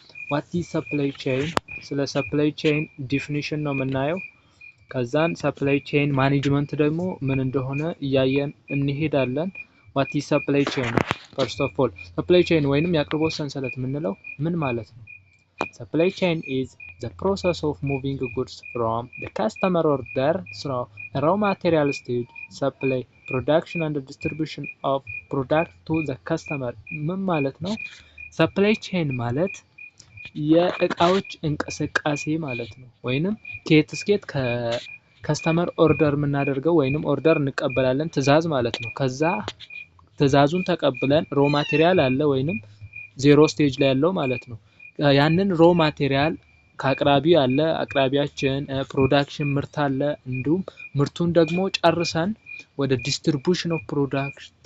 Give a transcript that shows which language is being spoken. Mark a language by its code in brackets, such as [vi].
[am] ዋት ኢዝ ሰፕላይ ቼን፣ ስለ ሰፕላይ ቼን ዲፊኒሽን ነው የምናየው። ከዛን ሰፕላይ ቼን ማኔጅመንት ደግሞ ምን እንደሆነ እያየን እንሄዳለን። ዋት ኢዝ ሰፕላይ ቼን? ፈርስት ኦፍ ኦል ሰፕላይ ቼን ወይንም የአቅርቦት ሰንሰለት የምንለው ምን ማለት ነው? [en] ሰፕላይ ቼን ኢዝ the process of moving goods from the customer order through a raw material stage, supply, production and distribution of product to the customer። [am] ምን ማለት ነው? ሰፕላይ ቼን ማለት የእቃዎች እንቅስቃሴ ማለት ነው። ወይንም ከየት እስከየት ከከስተመር ኦርደር የምናደርገው ወይንም ኦርደር እንቀበላለን፣ ትዕዛዝ ማለት ነው። ከዛ ትዕዛዙን ተቀብለን ሮ ማቴሪያል አለ ወይንም ዜሮ ስቴጅ ላይ ያለው ማለት ነው። ያንን ሮ ማቴሪያል ከአቅራቢ አለ፣ አቅራቢያችን ፕሮዳክሽን ምርት አለ፣ እንዲሁም ምርቱን ደግሞ ጨርሰን ወደ ዲስትሪቢዩሽን ኦፍ ፕሮዳክት